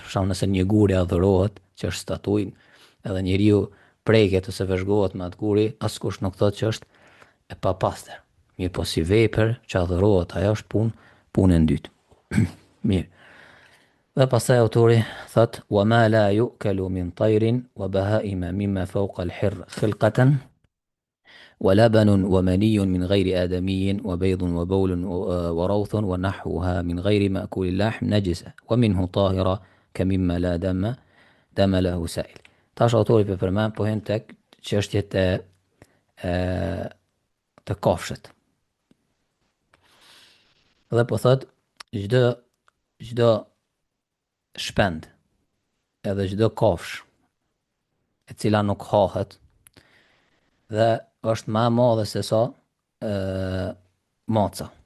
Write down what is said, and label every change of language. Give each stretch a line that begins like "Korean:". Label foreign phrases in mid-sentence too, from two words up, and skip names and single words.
Albanian: Për shembull, nëse një gur i adhurohet, që është statuin, edhe njeriu preket ose vëzhgohet me atë guri, askush nuk thotë që është e pa pastër. Mirë, po si vepër që adhurohet, ajo është punë e dytë. Mirë. Dhe pastaj autori thot:
Arabic: "وما لا يؤكل من طير وبهيمة مما فوق الهر خلقة ولبن ومني من غير آدمي وبيض وبول وروث ونحوها من غير مأكول اللحم نجسة ومنه طاهرة كمما لا دم له سائل.
Albanian: Tash autori për përmend po hen tek çështjet të kafshët. Dhe po thot çdo shpend edhe çdo kafsh e cila nuk hahet dhe është më e madhe se sa maca.